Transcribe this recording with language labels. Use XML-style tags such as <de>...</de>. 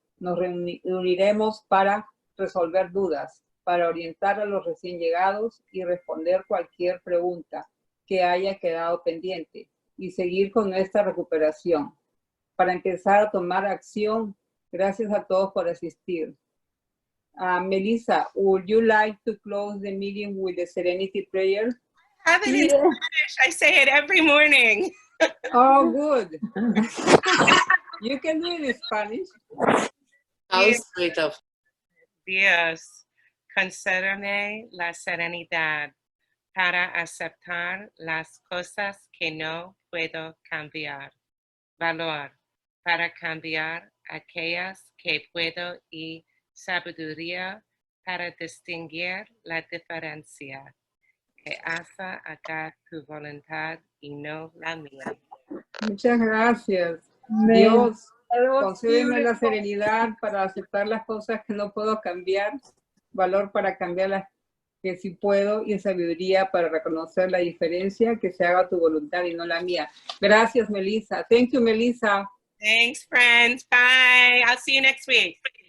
<es>Nos reuniremos para resolver dudas, para orientar a los recién llegados y responder cualquier pregunta que haya quedado pendiente y seguir con nuestra recuperación. Para empezar a tomar acción. Gracias a todos por asistir.</es> <en>Melissa, would you like to close the meeting with the Serenity Prayer? I have it in Spanish. I say it every morning. Oh, good. You can do it in Spanish.</en> <es>Dios, concédeme la serenidad para aceptar las cosas que no puedo cambiar. Valor para cambiar aquellas que puedo y sabiduría para distinguir la diferencia. Que haga tu voluntad y no la mía. Muchas gracias. Dios, concédeme la serenidad para aceptar las cosas que no puedo cambiar, valor para cambiar las que sí puedo y sabiduría para reconocer la diferencia, que se haga tu voluntad y no la mía.</es> <en>Gracias, Melissa. Thank you, Melissa. Thanks, friends. Bye. I'll see you next week.</en>